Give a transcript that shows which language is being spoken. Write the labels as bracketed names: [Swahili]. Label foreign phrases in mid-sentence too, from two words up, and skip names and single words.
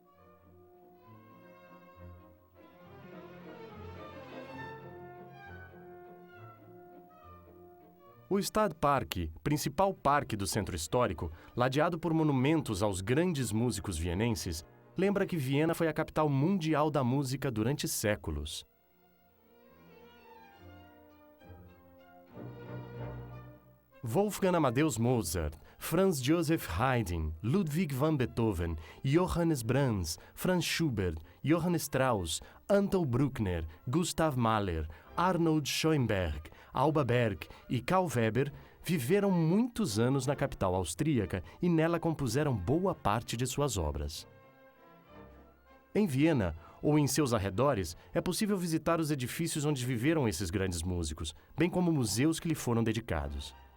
[Portuguese] O Stadtpark, principal parque do centro histórico, ladeado por monumentos aos grandes músicos vienenses, lembra que Viena foi a capital mundial da música durante séculos. Wolfgang Amadeus Mozart, Franz Joseph Haydn, Ludwig van Beethoven, Johannes Brahms, Franz Schubert, Johann Strauss, Anton Bruckner, Gustav Mahler, Arnold Schoenberg, Alba Berg e Karl Weber viveram muitos anos na capital austríaca e nela compuseram boa parte de suas obras. Em Viena, ou em seus arredores, é possível visitar os edifícios onde viveram esses grandes músicos, bem como museus que lhe foram dedicados.